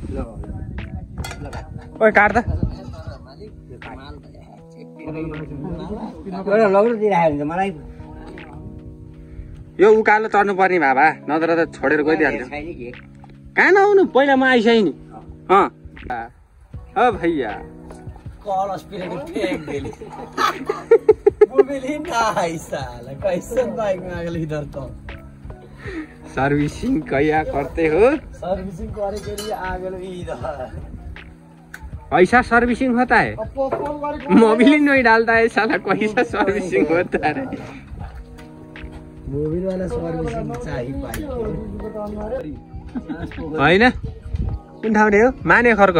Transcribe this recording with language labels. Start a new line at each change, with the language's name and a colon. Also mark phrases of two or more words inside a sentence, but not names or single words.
Nepali: ओइ काट्दा यो उकालो चढ्नु पर्ने बाबा, नत्र त छोडेर गइदिइहाल्थ्यो। कहाँ नआउनु, पहिला म आइसकेँ नि।
Hindi: भैया सर्विसिंग कैया करते हो? सर्विसिंग करे के लिए आगे इधर पैसा सर्विसिंग होता है, मोबिल ही नहीं डालता है साला, पैसा सर्विसिंग होता है। मोबिल वाला सर्विसिंग चाहिए होइन।
Nepali: कुन ठाउँ हो? माने खर्क।